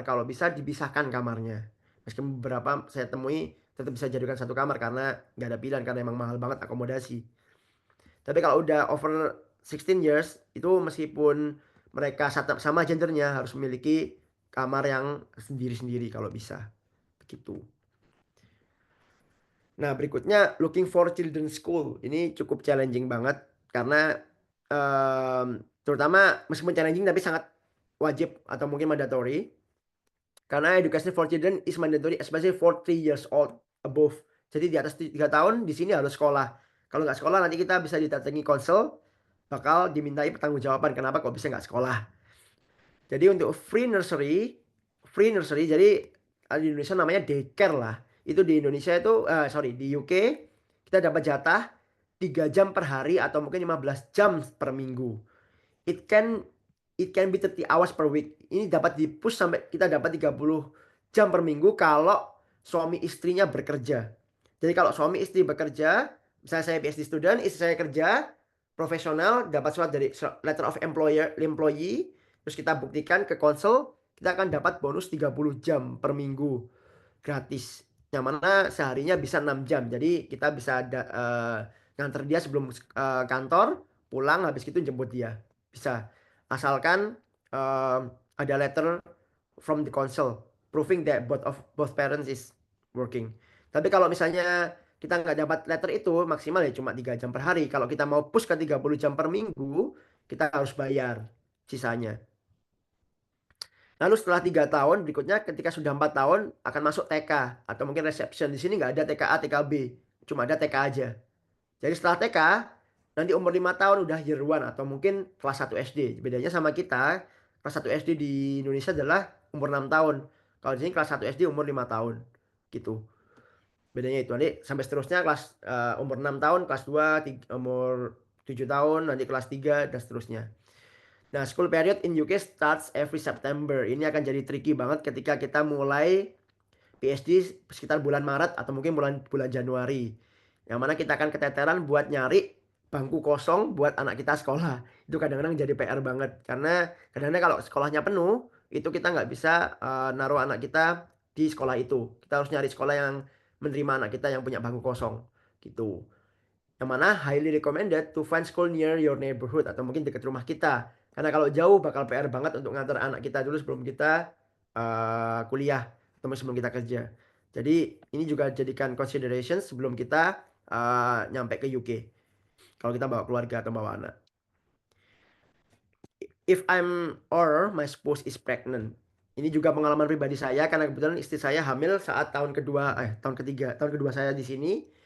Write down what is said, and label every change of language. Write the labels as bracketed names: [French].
[Indonesian] Kalau bisa dipisahkan kamarnya. Meskipun beberapa saya temui tetap bisa jadikan satu kamar karena nggak ada pilihan, karena emang mahal banget akomodasi. Tapi kalau udah [English] over 16 years, [Indonesian] itu meskipun mereka sama gendernya harus memiliki kamar yang sendiri-sendiri kalau bisa. Begitu. Nah, berikutnya [English] looking for children's school. [Indonesian] Ini cukup challenging banget karena terutama meskipun challenging tapi sangat wajib atau mungkin mandatory. Karena [English] education for children is mandatory especially for 3 years old above. [Indonesian] Jadi di atas 3 tahun di sini harus sekolah. Kalau nggak sekolah nanti kita bisa didatangi konsel, bakal dimintai pertanggungjawaban kenapa kok bisa nggak sekolah. Jadi untuk [English] free nursery [Indonesian] jadi di Indonesia namanya daycare lah. Itu di Indonesia itu di UK kita dapat jatah 3 jam per hari atau mungkin 15 jam per minggu. [English] It can be 30 hours per week. [Indonesian] Ini dapat di-push sampai kita dapat 30 jam per minggu kalau suami istrinya bekerja. Jadi kalau suami istri bekerja, misalnya saya PhD student, istri saya kerja profesional, dapat surat dari [English] letter of employee, [Indonesian] terus kita buktikan ke konsel, kita akan dapat bonus 30 jam per minggu gratis. Yang mana seharinya bisa 6 jam. Jadi kita bisa nganter dia sebelum kantor, pulang habis itu jemput dia. Bisa. Asalkan ada [English] letter from the council proving that both parents is working. [Indonesian] Tapi kalau misalnya kita nggak dapat letter itu, maksimal ya cuma 3 jam per hari. Kalau kita mau push ke 30 jam per minggu, kita harus bayar sisanya. Lalu setelah 3 tahun berikutnya, ketika sudah 4 tahun akan masuk TK atau mungkin reception. Di sini nggak ada TKA, TKB, cuma ada TK aja. Jadi setelah TK nanti umur 5 tahun udah year 1 atau mungkin kelas 1 SD. Bedanya sama kita, kelas 1 SD di Indonesia adalah umur 6 tahun. Kalau di sini kelas 1 SD umur 5 tahun. Gitu. Bedanya itu. Nanti sampai seterusnya kelas umur 6 tahun, kelas 2 umur 7 tahun, nanti kelas 3 dan seterusnya. Nah, [English] school period in UK starts every September. [Indonesian] Ini akan jadi tricky banget ketika kita mulai PhD sekitar bulan Maret atau mungkin bulan Januari. Yang mana kita akan keteteran buat nyari bangku kosong buat anak kita sekolah. Itu kadang-kadang jadi PR banget karena kadang-kadang kalau sekolahnya penuh itu kita nggak bisa naruh anak kita di sekolah itu. Kita harus nyari sekolah yang menerima anak kita yang punya bangku kosong gitu. Yang mana [English] highly recommended to find school near your neighborhood [Indonesian] atau mungkin dekat rumah kita. Karena kalau jauh bakal PR banget untuk ngantar anak kita dulu sebelum kita kuliah atau sebelum kita kerja. Jadi ini juga jadikan consideration sebelum kita nyampe ke UK. Kalau kita bawa keluarga atau bawa anak. [English] If I'm or my spouse is pregnant. [Indonesian] Ini juga pengalaman pribadi saya karena kebetulan istri saya hamil saat tahun kedua saya di sini.